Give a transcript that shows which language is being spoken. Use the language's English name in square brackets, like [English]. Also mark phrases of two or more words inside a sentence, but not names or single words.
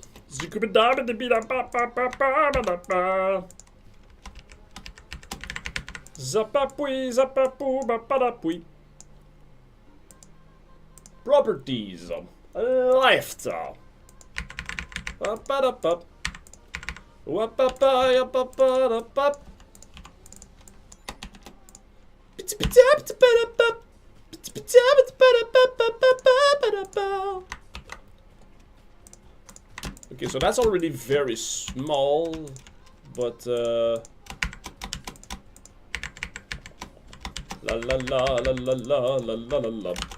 [English] Zapapui, zapapu, bapadapui. Properties. Left. Wapadapap. Wapapayapapapap. Okay, so that's already very small, but la la la la la la la la la.